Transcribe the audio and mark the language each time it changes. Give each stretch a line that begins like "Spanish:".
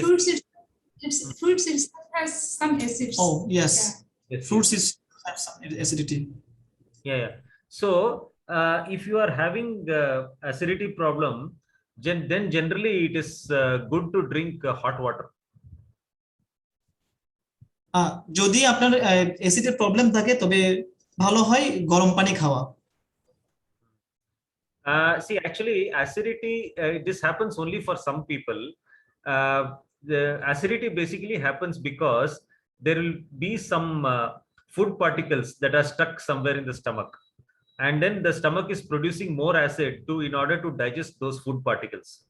English: Fruits itself has some acids. Oh yes, Yes, fruits is have some acidity. Yeah. So if you are having acidity problem, then generally it is good to drink hot water.
Bangla: যদি আপনার অ্যাসিডের problem থাকে তবে ভালো হয় গরম পানি খাওয়া।
English: See, actually, acidity, this happens only for some people. The acidity basically happens because there will be some food particles that are stuck somewhere in the stomach, and then the stomach is producing more acid in order to digest those food particles.